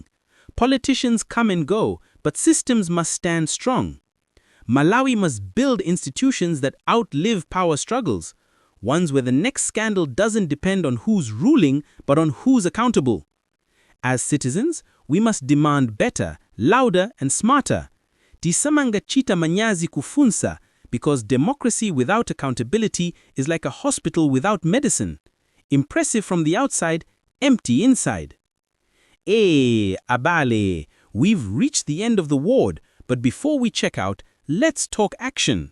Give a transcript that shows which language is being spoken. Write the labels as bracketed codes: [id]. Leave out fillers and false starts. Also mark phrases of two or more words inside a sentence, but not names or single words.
[en] Politicians come and go, but systems must stand strong. Malawi must build institutions that outlive power struggles, ones where the next scandal doesn't depend on who's ruling, but on who's accountable. As citizens, we must demand better, louder, and smarter. [ny] Tisamanga chita manyazi kufunsa, [en] because democracy without accountability is like a hospital without medicine. Impressive from the outside, empty inside. Abale, we've reached the end of the ward, but before we check out, let's talk action.